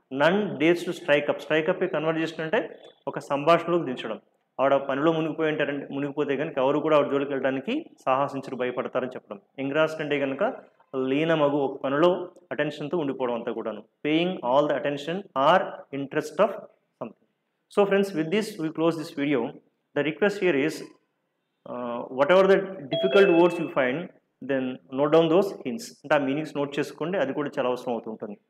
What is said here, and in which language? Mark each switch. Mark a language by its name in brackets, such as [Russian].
[English] None days to strike up. Strike up a conversation [Telugu] అంటే ఒక సంభాషణలోకి దించడం. ఆవిడ పనిలో మునిగిపోతే కనుక ఎవరు కూడా ఆవిడ జోలికి వెళ్ళడానికి సాహసించరు, భయపడతారని చెప్పడం. ఎంగ్రాస్డ్ అంటే కనుక లీనమగు, ఒక పనిలో అటెన్షన్తో ఉండిపోవడం అంతా కూడాను. [English] Paying all the attention or interest of something. So friends, with this we close this video. The request here is whatever the difficult words you find, then note down those hints. [Telugu] అంటే ఆ meanings note చేసుకోండి, అది కూడా చాలా అవసరం అవుతుంటుంది.